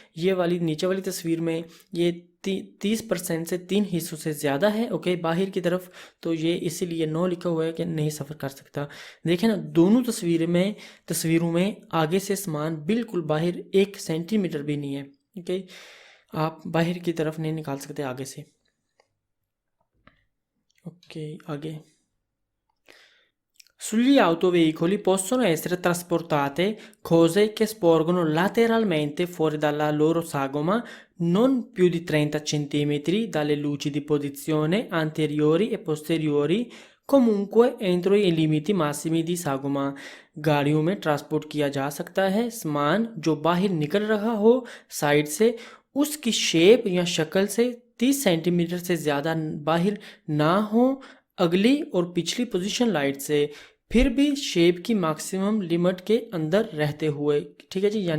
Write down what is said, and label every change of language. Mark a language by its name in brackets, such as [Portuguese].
[Hindi] ये वाली नीचे वाली तस्वीर में ये 30% से 3 हिस्सों से ज़्यादा है, ओके, बाहर की तरफ, तो ये इसीलिए नो लिखा हुआ है कि नहीं सफ़र कर सकता। देखें ना, दोनों तस्वीरों में आगे से सामान बिल्कुल बाहर 1 सेंटीमीटर भी नहीं है, ओके। आप बाहर की तरफ नहीं निकाल सकते आगे से, ओके। आगे, [Italian] sugli autoveicoli possono essere trasportate cose che sporgono lateralmente fuori dalla loro sagoma non più di 30 centimetri dalle luci di posizione anteriori e posteriori, comunque entro i limiti massimi di sagoma। [Hindi] गाड़ियों में transport किया जा सकता है सामान जो बाहर निकल रहा हो साइड से, उसकी शेप या शक्ल से 30 सेंटीमीटर से ज़्यादा बाहर ना हो अगली और पिछली पोजीशन लाइट से, फिर भी शेप की मैक्सिमम लिमिट के अंदर रहते हुए, ठीक है जी।